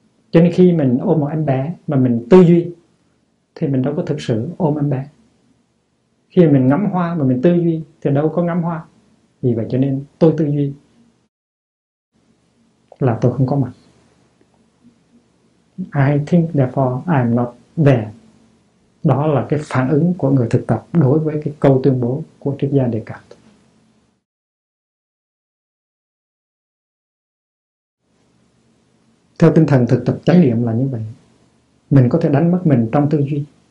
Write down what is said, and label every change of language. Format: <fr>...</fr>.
<vi>Cho nên khi mình ôm một em bé mà mình tư duy thì mình đâu có thực sự ôm em bé. Khi mình ngắm hoa mà mình tư duy thì đâu có ngắm hoa. Vì vậy cho nên tôi tư duy là tôi không có mặt.</vi> <en>I think therefore I'm not there.</en> <vi>Đó là cái phản ứng của người thực tập đối với cái câu tuyên bố của triết gia Đề Cạt. Theo tinh thần thực tập chánh niệm là như vậy. Mình có thể đánh mất mình trong tư duy.</vi>